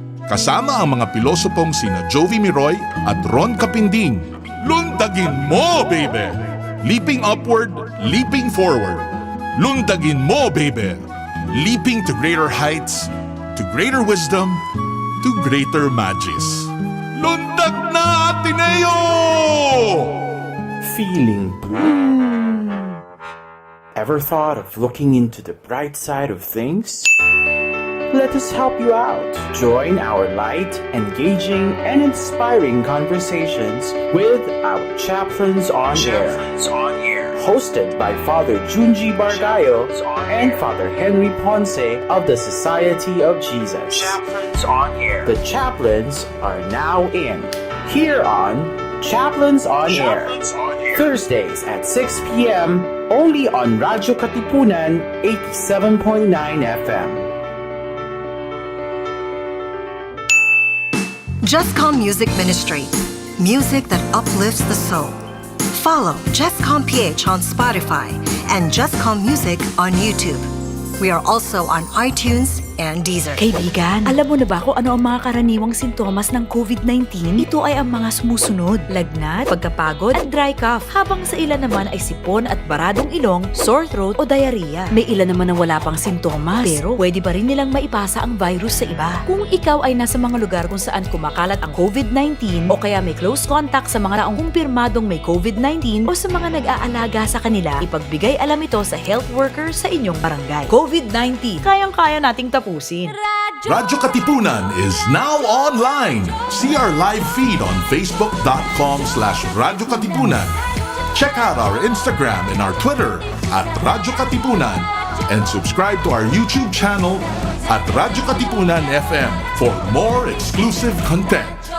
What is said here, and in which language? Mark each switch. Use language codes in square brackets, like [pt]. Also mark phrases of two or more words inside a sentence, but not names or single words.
[tl] Kasama ang mga pilosopong sina Jovi Miroy at Ron Capinding. Lundagin mo, baby! [en] Leaping upward, leaping forward. [tl] Lundagin mo, baby! [en] Leaping to greater heights, to greater wisdom, to greater magis. [tl] Lundag na, Ateneo! [en] Feeling blue. Ever thought of looking into the bright side of things? Let us help you out. Join our light, engaging, and inspiring conversations with our Chaplains on Air. Hosted by Father Junji Bargayo and Father Henry Ponce of the Society of Jesus. Chaplains on Air. The chaplains are now in. Here on Chaplains on Air. Thursdays at 6 p.m. only on radyo-katipunan 87.9 FM. Jescom Music Ministry, music that uplifts the soul. Follow jescom.ph on Spotify and Jescom Music on YouTube. We are also on iTunes and Deezer. [tl] Kaibigan, alam mo na ba kung ano ang mga karaniwang sintomas ng COVID-19? Ito ay ang mga sumusunod: lagnat, pagkapagod, at [en] dry cough. [tl] Habang sa ilan naman ay sipon at baradong ilong, [en] sore throat [tl] o diarrhea. May ilan naman ang wala pang sintomas, pero pwede pa rin nilang maipasa ang virus sa iba. Kung ikaw ay nasa mga lugar kung saan kumakalat ang COVID-19 o kaya may [en] close contact [tl] sa mga taong kumpirmadong may COVID-19 o sa mga nag-aalaga sa kanila, ipagbigay alam ito sa [en] health worker [tl] sa inyong barangay. COVID-19, kayang-kaya nating tapusin. [en] Radyo Katipunan is now online. See our live feed on facebook.com/radyo-katipunan. Check out our Instagram and our Twitter at Radyo Katipunan and subscribe to our YouTube channel at Radyo Katipunan FM for more exclusive content.